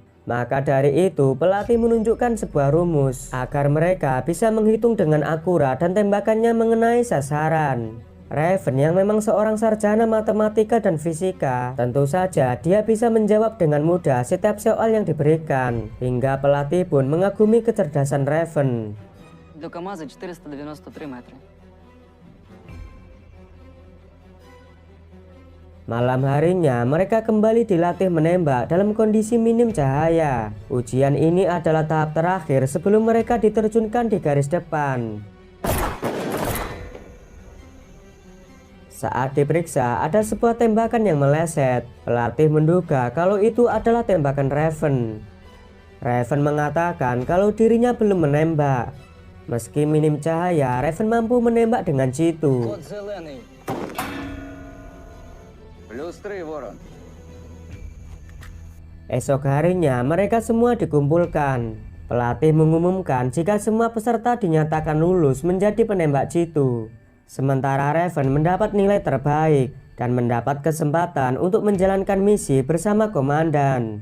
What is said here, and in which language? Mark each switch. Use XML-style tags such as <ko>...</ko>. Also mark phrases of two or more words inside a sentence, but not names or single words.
<id>Maka dari itu, pelatih menunjukkan sebuah rumus agar mereka bisa menghitung dengan akurat dan tembakannya mengenai sasaran. Raven yang memang seorang sarjana matematika dan fisika, tentu saja dia bisa menjawab dengan mudah setiap soal yang diberikan, hingga pelatih pun mengagumi kecerdasan Raven.</id> <uk>До КамАЗа 493 метри.</uk> <id>Malam harinya mereka kembali dilatih menembak dalam kondisi minim cahaya. Ujian ini adalah tahap terakhir sebelum mereka diterjunkan di garis depan. Saat diperiksa, ada sebuah tembakan yang meleset. Pelatih menduga kalau itu adalah tembakan Raven. Raven mengatakan kalau dirinya belum menembak. Meski minim cahaya, Raven mampu menembak dengan jitu.</id> <ru>Код зеленый. Плюс 3, Ворон.</ru> <id>Esok harinya mereka semua dikumpulkan. Pelatih mengumumkan jika semua peserta dinyatakan lulus menjadi penembak jitu. Sementara Raven mendapat nilai terbaik dan mendapat kesempatan untuk menjalankan misi bersama komandan.</id>